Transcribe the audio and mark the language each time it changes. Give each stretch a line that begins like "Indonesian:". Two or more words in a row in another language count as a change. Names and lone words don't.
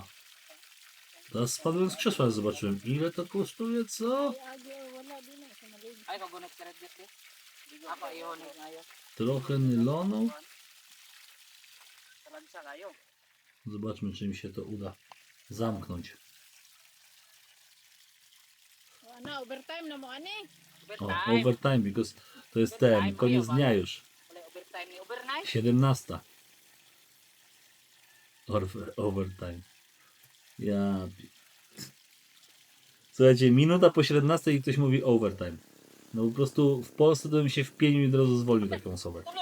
Polish: Teraz spadłem z krzesła, zobaczyłem ile to kosztuje, co? Trochę nylonu. Zobaczmy, czy mi się to uda zamknąć.
Cebuano: Overtime na mo ani.
Polish: O, overtime, because to jest ten, koniec dnia już. 17. Overtime. Słuchajcie, minuta po 17 i ktoś mówi overtime. No po prostu w Polsce to bym się wpienił i od razu zwolnił taką osobę.